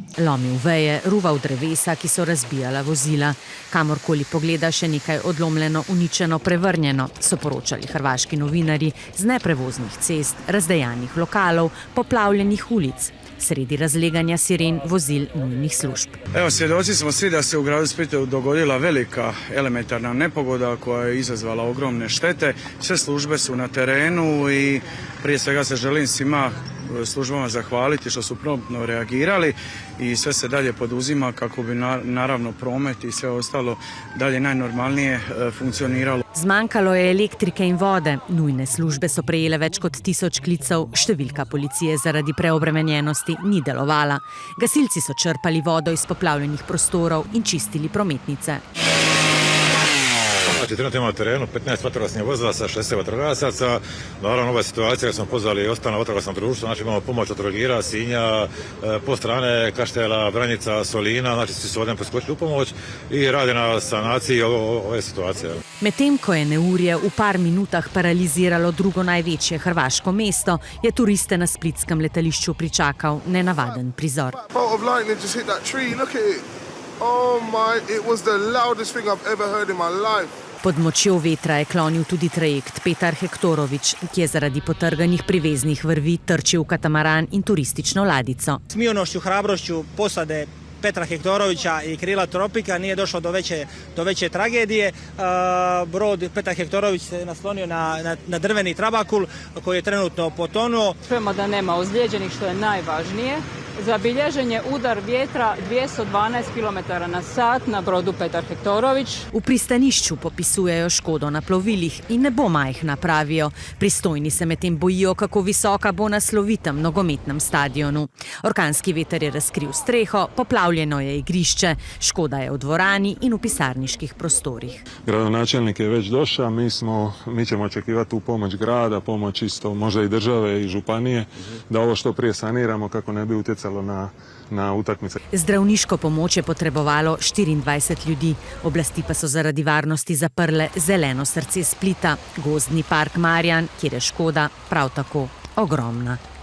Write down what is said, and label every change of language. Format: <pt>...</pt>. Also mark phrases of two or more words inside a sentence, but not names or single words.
<sl>Lomil veje, ruval drevesa, ki so razbijala vozila. Kamorkoli pogleda, še nekaj odlomljeno, uničeno, prevrnjeno, so poročali hrvaški novinarji z neprevoznih cest, razdejanih lokalov, poplavljenih ulic. Sredi razleganja siren vozil nujnih služb.</sl> <hr>Evo, svjedoci smo svi da se u gradu Splitu dogodila velika elementarna nepogoda koja je izazvala ogromne štete. Sve službe su na terenu i prije svega se želim svima službama zahvaliti što su promptno reagirali i sve se dalje poduzima kako bi naravno promet i sve ostalo dalje najnormalnije funkcioniralo.</hr> <sl>Zmanjkalo je elektrike in vode. Nujne službe so prejele več kot 1000 klicev, številka policije zaradi preobremenjenosti ni delovala. Gasilci so črpali vodo iz poplavljenih prostorov in čistili prometnice.</sl> <hr>Znači, trenutno imamo na terenu 15 vatrogasnih vozila sa 60 vatrogasaca. Naravno, ova situacija smo pozvali i ostala vatrogasna društva, znači imamo pomoć od Trogira, Sinja, po strane Kaštela, Vranjica, Solina, znači svi su ovdje poskočili u pomoć i rade na sanaciji ove situacije.</hr> <sl>Medtem ko je neurje v par minutah paraliziralo drugo največje hrvaško mesto, je turiste na splitskem letališču pričakal nenavaden prizor. Pod močjo vetra je klonil tudi trajekt Petar Hektorović, ki je zaradi potrganih priveznih vrvi trčil v katamaran in turistično ladico.</sl> <hr>Smionošću, hrabrošću posade Petra Hektorovića i krila Tropika nije došlo do veće tragedije. Brod Petar Hektorović se naslonio na drveni trabakul koji je trenutno potonuo. Čujemo da nema ozlijeđenih, što je najvažnije. Zabilježen je udar vjetra 212 km/h na brodu Petar Hektorović.</hr> <sl>V pristanišču popisujejo škodo na plovilih in ne bo majhna, pravijo. Pristojni se medtem bojijo, kako visoka bo na slovitem nogometnem stadionu. Orkanski veter je razkril streho, poplavljeno je igrišče, škoda je v dvorani in v pisarniških prostorih.</sl> <hr>Gradonačelnik je već došao, mi ćemo očekivati tu pomoć grada, pomoć isto možda i države i županije, da ovo što prije saniramo kako ne bi utjecalo na utakmice.</hr> <sl>Zdravniško pomoč je potrebovalo 24 ljudi. Oblasti pa so zaradi varnosti zaprle zeleno srce Splita, gozdni park Marjan, kjer je škoda prav tako ogromna.</sl>